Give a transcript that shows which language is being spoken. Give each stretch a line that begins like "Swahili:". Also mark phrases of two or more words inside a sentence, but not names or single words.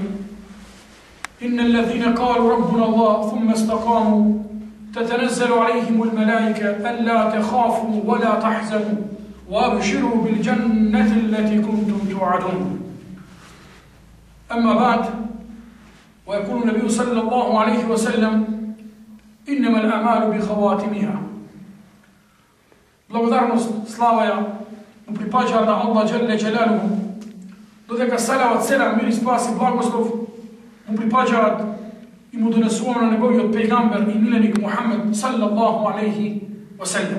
Arabic: إن الذين قالوا ربنا الله ثم استقاموا تتنزل عليهم الملائكة ألا تخافوا ولا تحزنوا وأبشروا بالجنة التي كنتم توعدون. أما بعد، ويقول النبي صلى الله عليه وسلم إنما الأعمال بخواتمها.
Macedonian: Благодарност, слава ја му припаѓа на Аллах
Arabic: جل جلاله,
Macedonian: додека салават, селам, мир и спас и благослов му припаѓаат и му донесуваме на неговиот пејгамбер и миленик Мухаммед
Arabic: صلى الله عليه وسلم.